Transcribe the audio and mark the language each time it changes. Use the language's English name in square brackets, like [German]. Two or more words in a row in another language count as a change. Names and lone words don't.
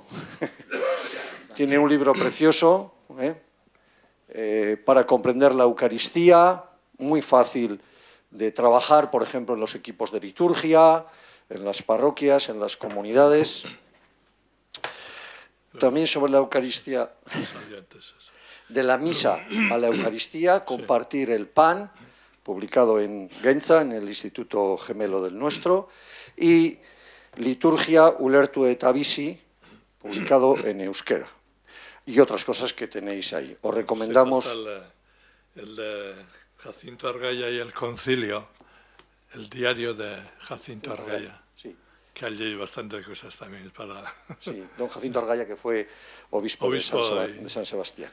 [Spanish] Tiene un libro precioso para comprender la Eucaristía, muy fácil de trabajar, por ejemplo, en los equipos de liturgia, en las parroquias, en las comunidades. También sobre la Eucaristía, de la misa a la Eucaristía, compartir el pan, publicado en Gentza, en el Instituto Gemelo del Nuestro, y Liturgia ulertu eta bizi, publicado en euskera. Y otras cosas que tenéis ahí. Os recomendamos... El de Jacinto Argaya y el Concilio, el diario de Jacinto Argaya, sí, que allí hay bastantes cosas también para... Sí, don Jacinto Argaya, que fue obispo de San Sebastián.